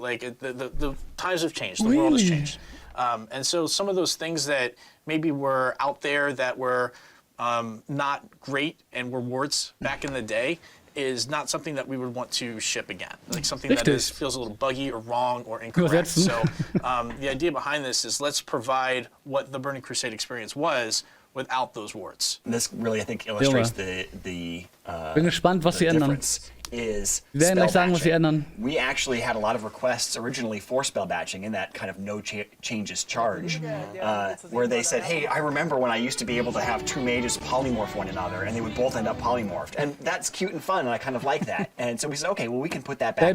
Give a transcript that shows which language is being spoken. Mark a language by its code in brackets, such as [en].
[en] Like the times have changed, the world has changed, and so some of those things that maybe were out there that were not great and were warts back in the day is not something that we would want to ship again. Like something that feels a little buggy or wrong or incorrect. So the idea behind this is let's provide what the Burning Crusade experience was without those warts. This really, I think, illustrates [de] Bin gespannt, was sie ändern. [en] difference. Is [de] Wir werden gleich sagen, was sie ändern. [en] We actually had a lot of requests originally for spell batching in that kind of no changes charge, where they said, hey, I remember when I used to be able to have two mages polymorph one another and they would both end up polymorphed. And that's cute and fun and I kind of like that. And so we said, okay, well, we can put that back